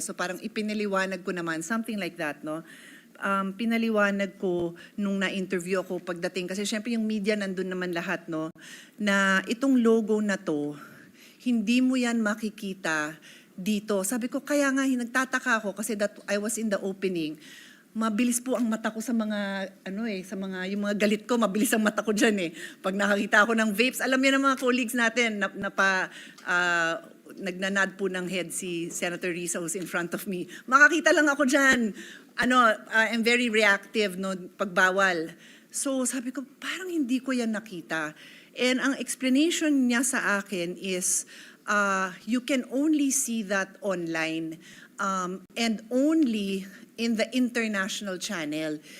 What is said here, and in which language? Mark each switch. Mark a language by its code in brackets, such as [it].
[tl] So parang ipinaliwanag ko naman, [en] something like that, [tl] no? Pinaliwanag ko nung na-interview ako pagdating, kasi syempre yung media nandun naman lahat, no? Na itong logo na to, hindi mo yan makikita dito. Sabi ko, kaya nga nagtataka ako kasi [en] that I was in the opening. [tl] Mabilis po ang mata ko sa mga, yung mga galit ko, mabilis ang mata ko dyan eh. Pag nakakita ako ng vapes, alam niyo ng mga colleagues natin, nagnanad po ng head si Senator Risa [en] who's in front of me. [tl] Makakita lang ako dyan. [en] I'm very reactive, no, pagbawal. So [tl] sabi ko, parang hindi ko yan nakita. [en] And ang explanation niya sa akin is, you can only see that online and only in the international channel.